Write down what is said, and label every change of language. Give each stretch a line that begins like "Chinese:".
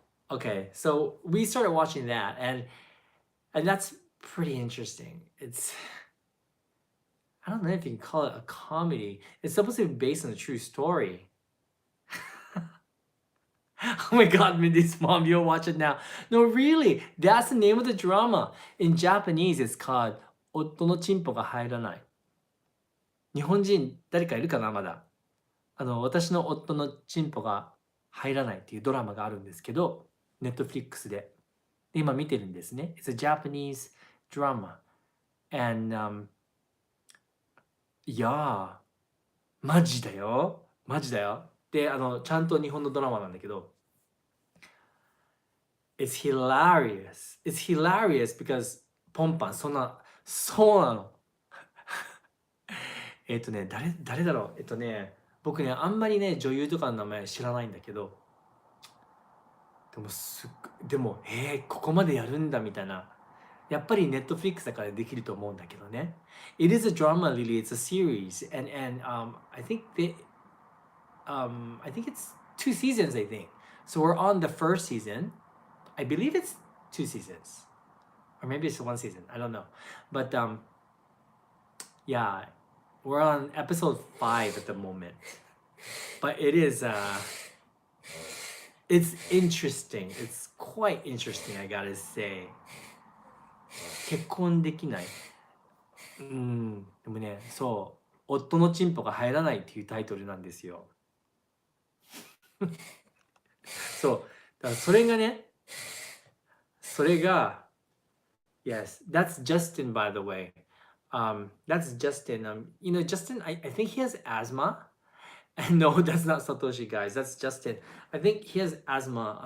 English: Okay, so we started watching that, and that's pretty interesting. It's, I don't know if you can call it a comedy. It's supposed to be based on a true story. Oh my god, Mindy's mom, you'll watch it now. No, really, that's the name of the drama. In Japanese, it's called 夫のチンポが入らない。
Japanese: 日本人、誰かいるかな、まだ。私の夫のチンポが入らないっていうドラマがあるんですけど、Netflix で。で今見てるんですね。
English: It's a Japanese drama.
Japanese: And, いやー、マジだよ。マジだよ。で、ちゃんと日本のドラマなんだけど、
English: It's hilarious. It's hilarious because ポンパン、
Japanese: そうなの。誰だろう。僕ね、あんまりね、女優とかの名前知らないんだけど、でも、ここまでやるんだみたいな。やっぱり Netflix だからできると思うんだけどね。
English: It is a drama, Lily. It's a series. And I think I think it's 2 seasons, I think. So we're on the first season. I believe it's 2 seasons. Or maybe it's 1 season. I don't know. But yeah, we're on episode 5 at the moment. But it is it's interesting. It's quite interesting, I gotta say.
Japanese: 結婚できない。でもね、そう、夫のチンポが入らないっていうタイトルなんですよ。そう、だからそれがね、
English: yes, that's Justin, by the way. That's Justin. You know, Justin, I think he has asthma. And no, that's not Satoshi, guys. That's Justin. I think he has asthma.